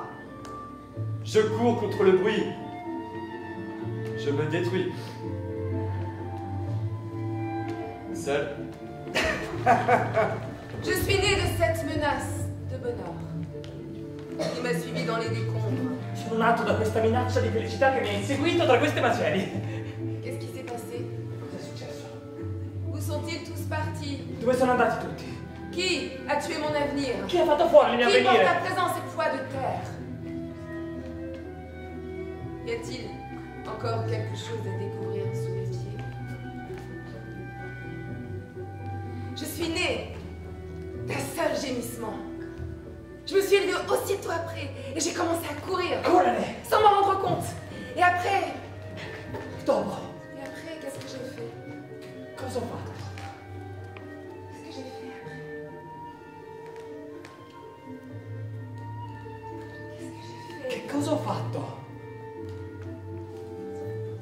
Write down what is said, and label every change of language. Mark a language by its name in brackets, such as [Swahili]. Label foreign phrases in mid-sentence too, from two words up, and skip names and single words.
[French] Je cours contre le bruit. Je me détruis. Seul. Je suis née de cette menace de bonheur qui m'a suivi dans les décombres. [Italian] Sono nato da questa minaccia di felicità che mi ha inseguito tra queste macerie. [French] Qu'est-ce qui s'est passé? [Italian] Cos'è successo? [French] Où sont-ils tous partis? [Italian] Dove sono andati tutti? [French] Qui a tué mon avenir? [Italian] Chi ha fatto fuori il mio [French] Qui porte à [Italian] avvenire? [French] présent ces poids de terre? Y a-t-il encore quelque chose à découvrir sous mes pieds? Je suis née d'un seul gémissement. Je me suis élevée aussitôt après et j'ai commencé à courir [Italian] Correre! [French] sans m'en rendre compte. Et après, [Italian] Dopo, [French] qu'est-ce que j'ai fait? [Italian] cosa ho fatto? [French] Qu'est-ce que j'ai fait après? Qu'est-ce que j'ai fait? [Italian] Che cosa ho fatto?